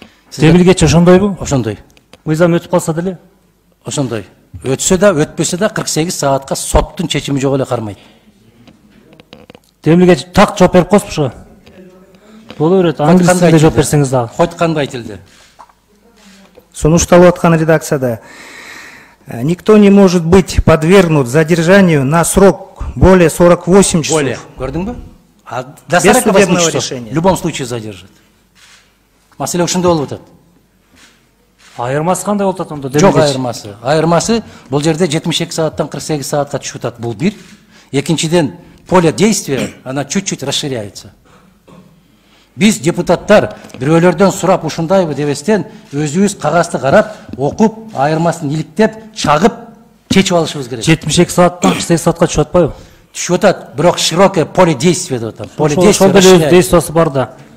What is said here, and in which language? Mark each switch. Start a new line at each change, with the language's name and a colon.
Kyrgyz: Темилгечи ошондойбу? Ошондой. Мыйзам өтүп калса деле? Ошондой. Өтсө да, өтпөсө да 48 саатка соттун чечими жок эле кармайт. Темилгечи так жооп берип коесузбу ошо? Боло берет, англис тилинде жооп берсеңиз дагы. Хоть кандай тилде. Сунушталып аткан редакцияда
Russian: никто не может быть подвергнут задержанию на срок более 48 часов. Более.
Kyrgyz: Көрдүңбү?
Russian: Без судебного решения. В любом случае задержат.
Kyrgyz: Маселе ушундай болуп атат. Айырмасы кандай болуп атат онда? Жок айырмасы. Айырмасы бул жерде 72 сааттан 48 саатка түшүп атат. Бул бир. Экинчиден,
Russian: поле действия она чуть-чуть расширяется.
Kyrgyz: Биз депутаттар бирөөлөрдөн сурап ушундайбы дебестен өзүбүз кагазды карап, окуп, айырмасын иликтеп, чагып, чечип алышыбыз керек. 72 сааттан 48 саатка түшүп атпайбы? Түшүп атат, бирок
Russian: широкое поле действия
Kyrgyz: деп атам. Поле действия өз действиясы бар да.